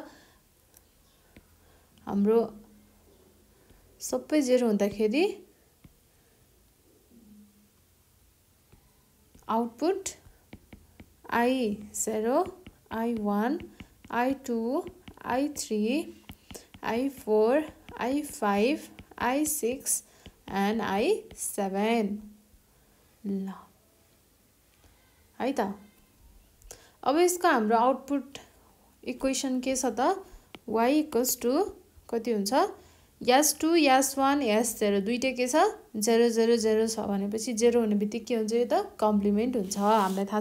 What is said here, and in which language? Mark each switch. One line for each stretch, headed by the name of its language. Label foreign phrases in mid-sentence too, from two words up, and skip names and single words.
Nepali: हाम्रो सबै 0 हुँदाखेरि आउटपुट I0 I1 I2 I3 I4 I5 I6 and I7 ल है त अब यसको हाम्रो
English: output equation
Nepali: के छ त y = कति हुन्छ S2 S1 S0 दुईटै के छ 0 0 0 छ भनेपछि 0 हुने बित्तिकै के हुन्छ यो त कम्प्लिमेन्ट हुन्छ हामीलाई थाहा